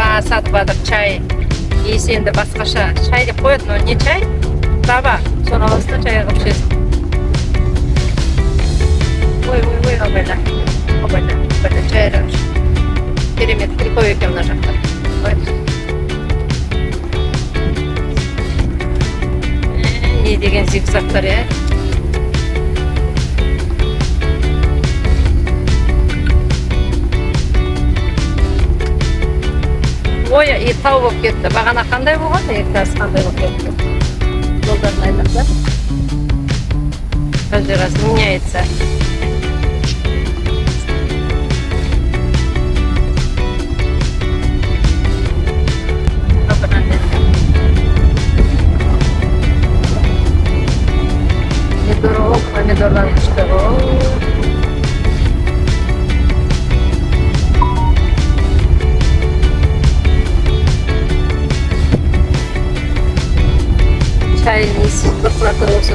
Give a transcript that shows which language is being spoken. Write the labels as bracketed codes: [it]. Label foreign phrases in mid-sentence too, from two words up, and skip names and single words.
[kk] сатып жатыр чай. Иісі енді басқаша. Чай деп қояды, [ru] но не чай? Трава. [kk] Соны аласың да чай қылып ішесің. Ой, абайда. Абайда чайлар. Керемет прикол екен мына жақта. Не деген зигзагтар, е? Ой, и тау болып кетті. Бағана қандай болған? Қазір қандай болып кетті? Жолдарын айтақ та. [ru] Каждый раз меняется. [kk] Помидордан түсті. Çay иісі бұрқырап тұрсын.